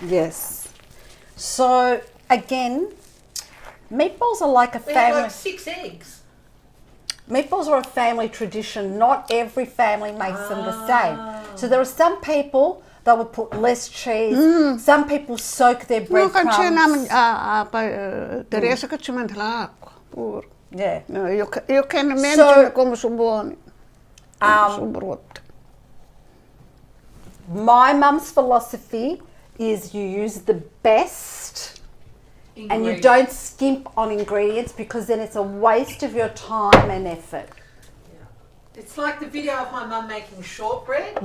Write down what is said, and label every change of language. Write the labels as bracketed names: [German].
[English] Yes. So again, Meatballs are like a We had family. like 6 eggs. Meatballs are a family tradition. Not every family makes them the same. So there are some people that would put less cheese. Some people soak their breadcrumbs. [Italian] Teresa che ci mette l'acqua pure. [English] Yeah. No, you can imagine [Italian] come sono buoni. Sono brutti. [English] My mum's philosophy is you use the best and you don't skimp on ingredients because then it's a waste of your time and effort. It's like the video of my mum making shortbread.